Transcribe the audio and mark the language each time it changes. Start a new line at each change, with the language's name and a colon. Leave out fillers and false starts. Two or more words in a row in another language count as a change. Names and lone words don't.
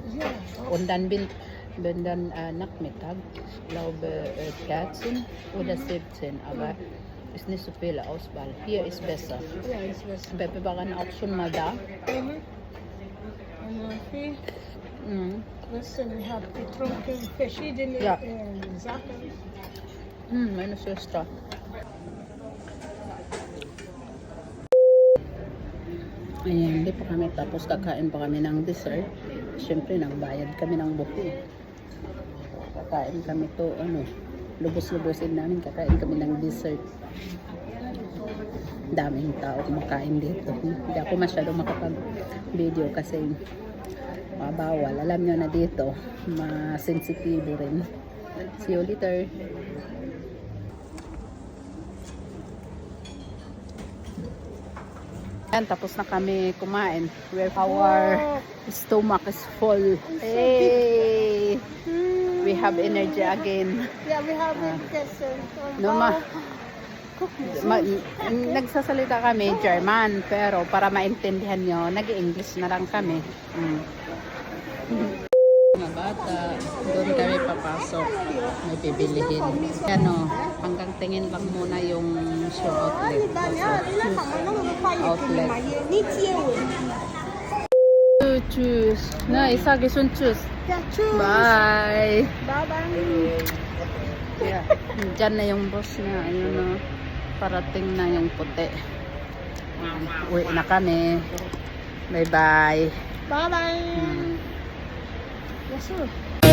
German: Und dann wenn dann Nachmittag, ich glaube 13 oder 17, aber ist nicht so viel Auswahl. Hier ist besser. Ja, ist besser. Wir waren auch schon mal da. Listen, wir haben getrunken verschiedene Ja. Sachen. Meine Schwester.
Filipino: Ayan, hindi pa kami tapos, kakain pa kami ng dessert. Siyempre, nagbayad kami ng buffet. Kakain kami to, lubos-lubosin namin, kakain kami ng dessert. Daming tao kumakain dito. Hindi ako masyado makapag-video kasi bawal. Alam nyo na dito, masensitibo rin.
English: See you later.
Filipino: Yan, tapos na kami kumain.
English: Our stomach is full. Hey! We have energy again. Yeah, we have
Filipino: Nagsasalita kami German, pero para maintindihan nyo, nag-English na lang kami. Mga bata, doon kami papasok. May bibilihin. Hanggang tingin lang muna yung show outlet. Outlet. Tschüss.
German: Na, ich sage schon tschüss. Ja, tschüss.
English: Bye. Bye-bye. Yeah.
Filipino: Diyan na yung boss niya. Ayun, parating na yung puti. Uwi na kami. Bye-bye.
English: Bye-bye. Yes, sir.